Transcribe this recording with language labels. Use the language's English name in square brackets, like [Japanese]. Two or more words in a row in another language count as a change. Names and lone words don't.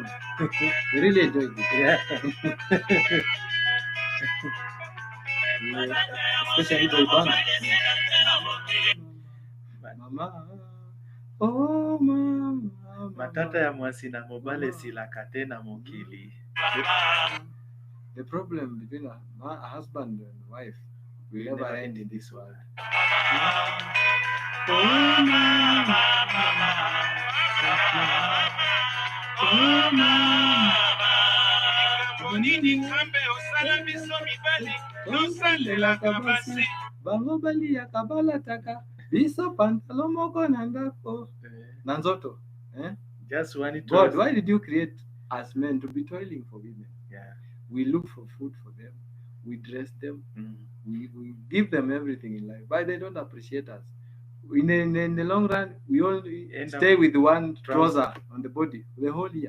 [English] We really enjoyed it. Yeah. Especially the band. Mama. Oh, mama. [Lingala] Matata ya mwasi na mobali silakate na mokili. [English] The problem between a husband and wife will never end in this world. [Lingala] Bango bali ya kabala taka biso pantalo moko na ndako nanzoto. [English] Just one. God, why did you create us men to be toiling for women? Yeah. We look for food for them, we dress them, we give them everything in life, but they don't appreciate us. In the long run, we only stay with one trouser on the body the whole year.